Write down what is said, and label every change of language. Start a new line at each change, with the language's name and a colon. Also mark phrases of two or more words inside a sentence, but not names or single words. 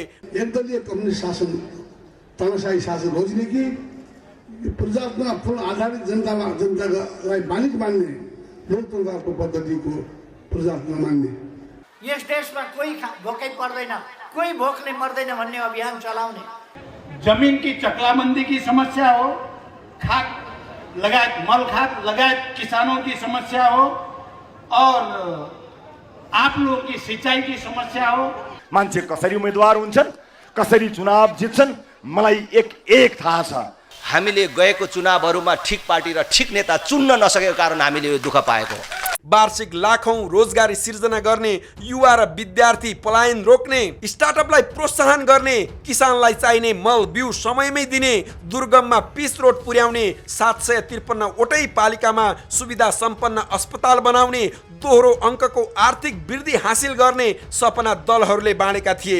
Nepali: एकदलीय कम्युनिस्ट शासन, तानाशाही शासन रोज्ने कि प्रजातन्त्र आधारित जनतालाई मालिक मान्ने लोकतन्त्रको पद्धतिको प्रजातन्त्र मान्ने। यस देशमा कोही भोकै पर्दैन, कोही भोकले मर्दैन भन्ने अभियान चलाउने।
Hindi: जमीन की चकलाबंदी की समस्या हो, खाक लगायत मल खाक लगायत किसानों की समस्या हो, और आप लोगों की सिंचाई की समस्या हो।
Nepali: मान्छे कसरी उम्मेदवार हुन्छन्, कसरी चुनाव जित्छन्, मलाई एक थाहा छ। हामीले गएको चुनावहरूमा ठिक पार्टी र ठिक नेता चुन्न नसकेको कारण हामीले यो दुःख पाएको। वार्षिक लाखौं रोजगारी सिर्जना गर्ने, युवा र विद्यार्थी पलायन रोक्ने, स्टार्टअपलाई प्रोत्साहन गर्ने, किसानलाई चाहिने मल बिउ समयमै दिने, दुर्गममा पिच रोड पुर्याउने, 753 वटै पालिकामा सुविधा सम्पन्न अस्पताल बनाउने, दोहोरो अङ्कको आर्थिक वृद्धि हासिल गर्ने सपना दलहरूले बाँडेका थिए।